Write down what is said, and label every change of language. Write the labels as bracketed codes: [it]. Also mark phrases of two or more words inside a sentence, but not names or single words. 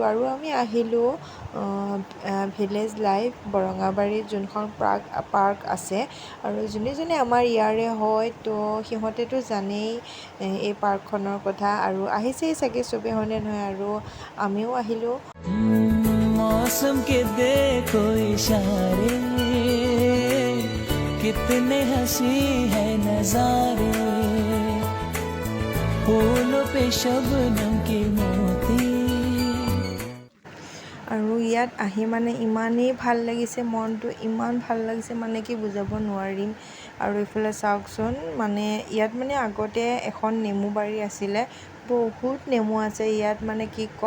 [as] আৰু আমি আহিলোঁ ভিলেজ লাইফ বৰঙাবাৰীত, যোনখন পাৰ্ক আছে। আৰু যোনে আমাৰ ইয়াৰে হয় তো সিহঁতেতো জানেই এই পাৰ্কখনৰ কথা, আৰু আহিছেই চাগে চবেই, হয়নে নহয়। আৰু আমিও আহিলোঁ। [hi] मौसम के देखो इशारे, कितने हंसी है नजारे, फूलों पे शबनम के मोती। [as] আৰু ইয়াত আহি মানে ইমানেই ভাল লাগিছে, মনটো ইমান ভাল লাগিছে মানে কি বুজাব নোৱাৰিম। আৰু এইফালে চাওকচোন, মানে ইয়াত মানে আগতে এখন নেমু বাৰী আছিলে, বহুত নেমু আছে ইয়াত, মানে কি ক'ম।